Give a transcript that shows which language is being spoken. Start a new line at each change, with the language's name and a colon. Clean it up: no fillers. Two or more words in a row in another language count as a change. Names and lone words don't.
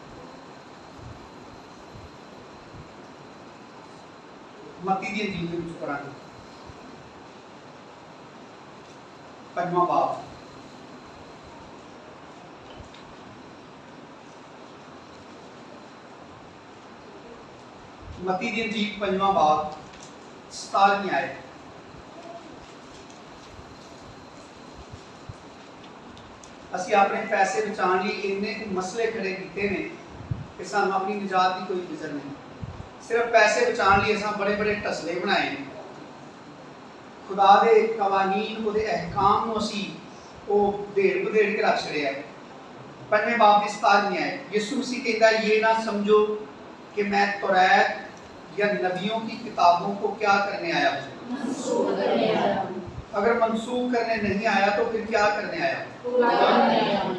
Punjabi: ਮਤੀ ਦੀ ਇੰਜੀਲ ਦੇ ਵਿੱਚ ਪੜਾਂਗੇ 5ਵਾਂ ਬਾਬ ਮਤੀ ਦੀ ਇੰਜੀਲ 5ਵਾਂ ਬਾਬ 17ਵੀਂ ਆਇਤ। ਅਸੀਂ ਆਪਣੇ ਪੈਸੇ ਬਚਾਉਣ ਲਈ ਇੰਨੇ ਕੁ ਮਸਲੇ ਖੜੇ ਕੀਤੇ ਨੇ ਕਿ ਸਾਨੂੰ ਆਪਣੀ ਨਿਜਾਤ ਦੀ ਕੋਈ ਫਿਕਰ ਨਹੀਂ। ਸਿਰਫ ਪੈਸੇ ਬਚਾਉਣ ਲਈ ਅਸੀਂ ਬੜੇ ਬੜੇ ਟਸਲੇ ਬਣਾਏ ਨੇ। ਖ਼ੁਦਾ ਦੇ ਕਵਾਨੀਨ ਉਹਦੇ ਅਹਿਕਾਮ ਨੂੰ ਅਸੀਂ ਉਹ ਢੇੜ ਬਧੇੜ ਕੇ ਰੱਖ ਛੜਿਆ ਹੈ।
Urdu: 5ویں باب کی 17ویں آیت یسوع مسیح کہتا ہے یہ نہ سمجھو کہ میں توریت یا نبیوں کی کتابوں کو کیا کرنے آیا ہوں, منسوخ کرنے آیا ہوں. اگر منسوخ کرنے نہیں آیا تو پھر کیا کرنے آیا? پورا کرنے آیا ہوں.